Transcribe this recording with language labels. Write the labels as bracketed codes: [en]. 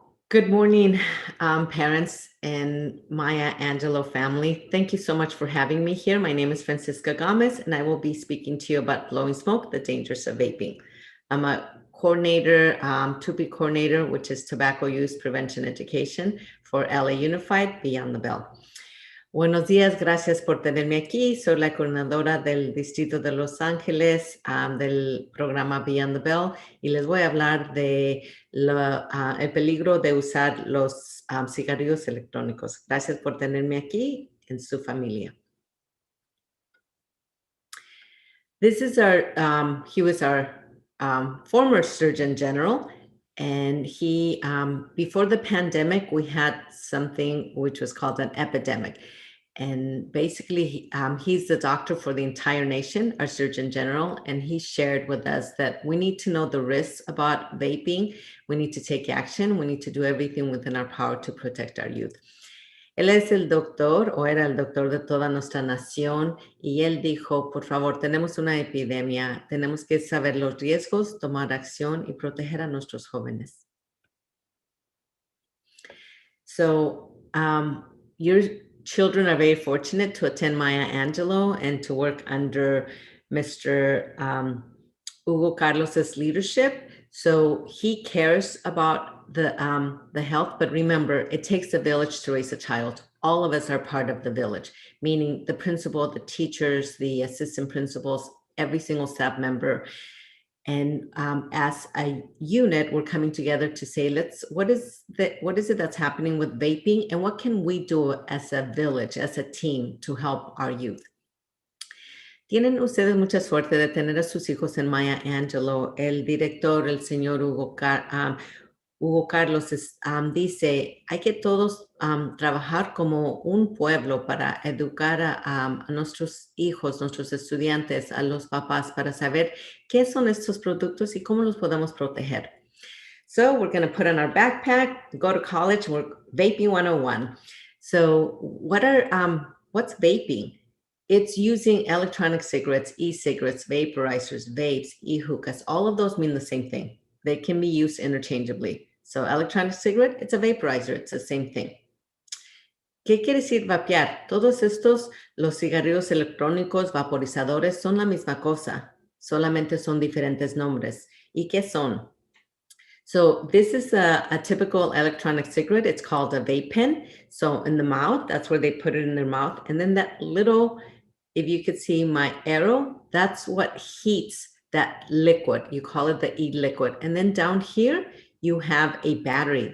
[en] Good morning, parents and Maya Angelou family. Thank you so much for having me here. My name is Francisca Gomez, and I will be speaking to you about blowing smoke, the dangers of vaping. I'm a coordinator, TUPI coordinator, which is Tobacco Use Prevention Education for LA Unified Beyond the Bell. [es] Buenos días, gracias por tenerme aquí. Soy la coordinadora del Distrito de Los Ángeles del programa Beyond the Bell y les voy a hablar de el peligro de usar los cigarrillos electrónicos. Gracias por tenerme aquí en su familia. [en] This is he was our former Surgeon General, and he, before the pandemic, we had something which was called an epidemic. And basically, he's the doctor for the entire nation, our Surgeon General, and he shared with us that we need to know the risks about vaping. We need to take action. We need to do everything within our power to protect our youth. [es] Él es el doctor, o era el doctor de toda nuestra nación, y él dijo, por favor, tenemos una epidemia, tenemos que saber los riesgos, tomar acción y proteger a nuestros jóvenes. [en] So, your children are very fortunate to attend Maya Angelou and to work under Mr. Hugo Carlos's leadership. So he cares about the health, but remember, it takes a village to raise a child. All of us are part of the village, meaning the principal, the teachers, the assistant principals, every single staff member. And as a unit, we're coming together to say, what is it that's happening with vaping, and what can we do as a village, as a team, to help our youth? [es] Tienen ustedes mucha suerte de tener a sus hijos en Maya Angelou. El director, el señor Hugo Carlos, dice, hay que todos trabajar como un pueblo para educar a nuestros hijos, nuestros estudiantes, a los papás, para saber qué son estos productos y cómo los podemos proteger. [en] So we're going to put on our backpack, go to college, we're vaping 101. So what's vaping? It's using electronic cigarettes, e-cigarettes, vaporizers, vapes, e-hookahs. All of those mean the same thing. They can be used interchangeably. So electronic cigarette, it's a vaporizer. It's the same thing. [es] ¿Qué quiere decir vapear? Todos estos, los cigarrillos electrónicos, vaporizadores, son la misma cosa. Solamente son diferentes nombres. ¿Y qué son? [en] So this is a typical electronic cigarette. It's called a vape pen. So in the mouth, that's where they put it in their mouth. And then that little, if you could see my arrow, that's what heats that liquid. You call it the e-liquid. And then down here, you have a battery.